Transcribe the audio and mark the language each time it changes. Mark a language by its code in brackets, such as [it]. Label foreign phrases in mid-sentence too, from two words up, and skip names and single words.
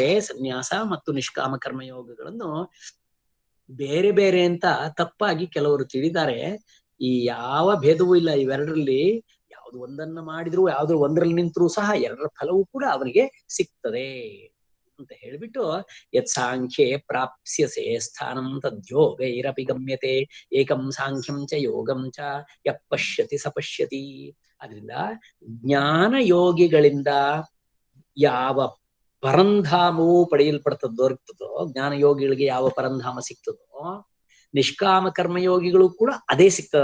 [kn] ಸನ್ಯಾಸ ಮತ್ತು ನಿಷ್ಕಾಮ ಕರ್ಮಯೋಗಗಳನ್ನು ಬೇರೆ ಬೇರೆ ಅಂತ ತಪ್ಪಾಗಿ ಕೆಲವರು ತಿಳಿದ್ದಾರೆ. ಈ ಯಾವ ಭೇದವೂ ಇಲ್ಲ ಇವೆರಡರಲ್ಲಿ. ಯಾವ್ದು ಒಂದನ್ನ ಮಾಡಿದ್ರು, ಯಾವ್ದು ಒಂದರಲ್ಲಿ ನಿಂತರೂ ಸಹ ಎರಡರ ಫಲವೂ ಕೂಡ ಅವನಿಗೆ ಸಿಗ್ತದೆ ಅಂತ ಹೇಳ್ಬಿಟ್ಟು, [sa] ಯತ್ ಸಾಂಖ್ಯೆ ಪ್ರಾಪ್ಸ್ಯಸೆ ಸ್ಥಾನಂ ತದ್ಯೋಗೈರಪಿ ಗಮ್ಯತೆ ಏಕಂ ಸಾಂಖ್ಯಂ ಚ ಯೋಗಂ ಚ ಯಃ ಪಶ್ಯತಿ ಸ ಪಶ್ಯತಿ. [kn] ಅದರಿಂದ ಜ್ಞಾನ ಯೋಗಿಗಳಿಂದ ಯಾವ ಪರಂಧಾಮವು ಪಡೆಯಲ್ಪಡ್ತದೋ, ಜ್ಞಾನ ಯೋಗಿಗಳಿಗೆ ಯಾವ ಪರಂಧಾಮ ಸಿಗ್ತದೋ, ನಿಷ್ಕಾಮ ಕರ್ಮಯೋಗಿಗಳು ಕೂಡ ಅದೇ ಸಿಗ್ತದ.